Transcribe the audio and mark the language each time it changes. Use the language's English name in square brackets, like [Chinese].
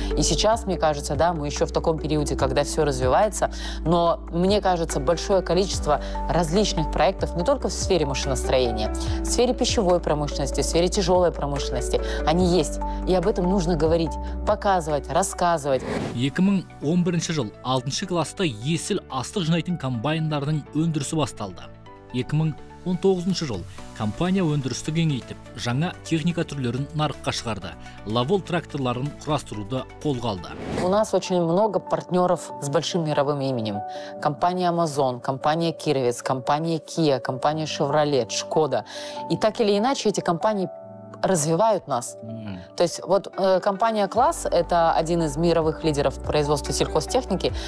[Russian] И сейчас, мне кажется, да, мы еще в таком периоде, когда все развивается, но, мне кажется, большое количество различных проектов не только в сфере машиностроения, в сфере пищевой промышленности, в сфере тяжелой промышленности, они есть. И об этом нужно говорить, показывать, рассказывать. [Kazakh] 2011 жыл 6 класста есіл астық жинайтын комбайндардың өндірісі басталды. 2019 жыл компания өндірісті кеңейтіп, жаңа техника түрлерін нарыққа шығарды. Лавол тракторларын құрастыруды қолға алды. [Russian] У нас очень много партнеров с большим мировым именем. Компания Amazon, компания Кировец, компания Kia, компания Chevrolet, Шкода. И так или иначе эти компании развивают нас. То есть вот компания «Класс» — это один из мировых лидеров производства сельхозтехники.